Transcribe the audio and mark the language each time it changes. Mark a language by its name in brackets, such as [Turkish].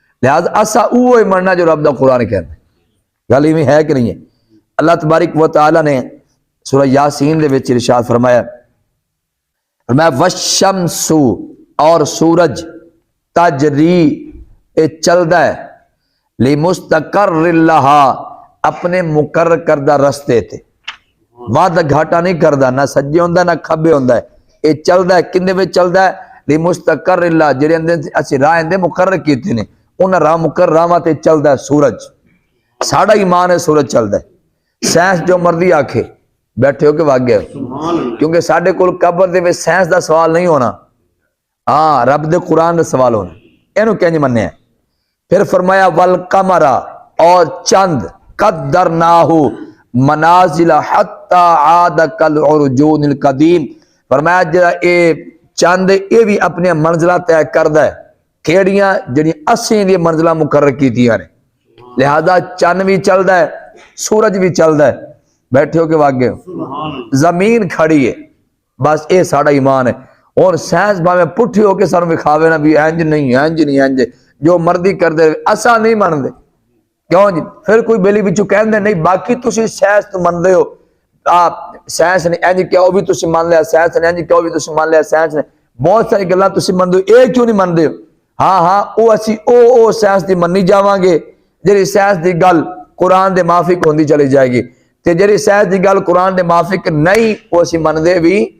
[Punjabi] لہذا اسا اوہی مننا جو رب دا قرآن کہندا ہے. گل ایویں ہے کہ نہیں ہے؟ اللہ تبارک و تعالی نے سورہ یاسین دے وچ ارشاد فرمایا, وَالشَّمْسُ اور سورج تجری اے چلدا ہے [Arabic] لِمُسْتَقَرٍّ لَهَا [Punjabi] اپنے مقرر کردہ رستے تے, وعدہ گھاٹا نہیں کردا, نہ سجے ہوندا نہ کھبے ہوندا ہے. اے چلدا ہے کنے وچ چلدا ہے [Arabic] لِمُسْتَقَرٍّ لَهَا [Punjabi] جڑے اندر اسی راہ اندے مقرر کیتے نے, انہاں راہ مقرر راواں تے چلدا ہے سورج. ساڈا ایمان ہے سورج چلدا ہے. سائنس جو مرضی آکھے, بیٹھے ہو کہ واگ گئے ہو؟ کیونکہ ساڈے کول قبر دے وچ سائنس دا سوال نہیں ہونا, ہاں رب دے قرآن دا سوال ہونا. اینو کنج مننے ہیں. پھر فرمایا والقمر اور چند [Arabic] قدرناہ منازل حتی عاد کالعرجون القدیم, [Punjabi] فرمایا جڑا اے چند اے بھی اپنے منزلہ طے کردا ہے, کیڑیاں جڑی اسیں دی منزلہ مقرر کیتیاں نے. لہذا چند بھی چلدا ہے سورج بھی چلدا ہے. بیٹھے ہو کے واگے ہو؟ زمین کھڑی ہے, بس اے ساڑا ایمان ہے. اور سائنس باویں پٹھی ہو کے سانوں وکھاوے نا بھی انج نہیں انج نہیں انج, جو مرضی کردے اسا نہیں مندے کیوں جی پھر کوئی بیلی وچوں کہندے نہیں باقی تسی سائنس تو مندے ہو سائنس نے انج کیا وہ بھی تسی مان لیا سائنس نے انج کیا وہ بھی تسی مان لیا سائنس نے بہت ساری گلاں تسی مندے ہو اے کیوں نہیں مندے ہو ہاں او اسی او سائنس دی منی جاواں گے جڑی سائنس دی گل قرآن دے موافق ہوندی چلی جائے گی تے جڑی سائنس دی گل قرآن دے موافق نہیں وہ اسی مندے بھی